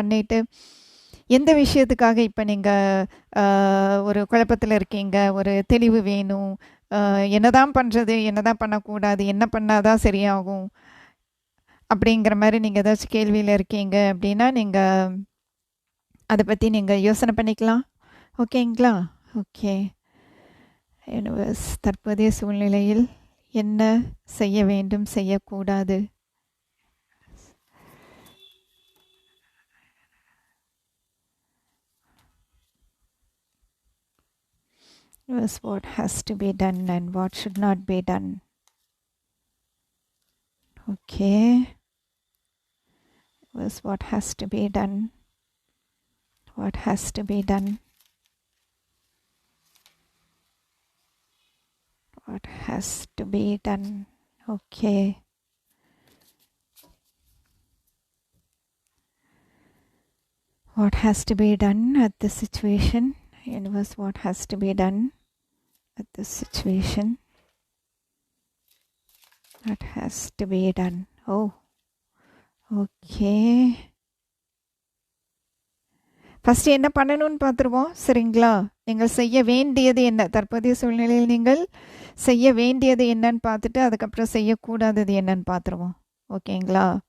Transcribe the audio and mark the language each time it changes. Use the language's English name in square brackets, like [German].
[Tamil] பண்ணிவிட்டு எந்த விஷயத்துக்காக இப்போ நீங்கள் ஒரு குழப்பத்தில் இருக்கீங்க, ஒரு தெளிவு வேணும், என்ன தான் பண்ணுறது, என்ன தான் பண்ணக்கூடாது, என்ன பண்ணால் தான் சரியாகும் அப்படிங்கிற மாதிரி நீங்கள் ஏதாச்சும் கேள்வியில் இருக்கீங்க அப்படின்னா நீங்கள் அதை பற்றி நீங்கள் யோசனை பண்ணிக்கலாம், ஓகேங்களா? ஓகே, யூனிவர்ஸ் தற்போதைய சூழ்நிலையில் என்ன செய்ய வேண்டும், செய்யக்கூடாது, universe [English] what has to be done and what should not be done. Okay, universe what has to be done, what has to be done, what has to be done. Okay, what has to be done at this situation, universe, what has to be done at this situation, what has to be done. [Tamil] Oh, okay, first என்ன பண்ணணும்னு பார்த்துருவோம், சரிங்களா? நீங்கள் செய்ய வேண்டியது என்ன, தற்போதைய சூழ்நிலையில் நீங்கள் செய்ய வேண்டியது என்னன்னு பார்த்துட்டு அதுக்கப்புறம் செய்யக்கூடாதது என்னன்னு பார்த்துருவோம், ஓகேங்களா?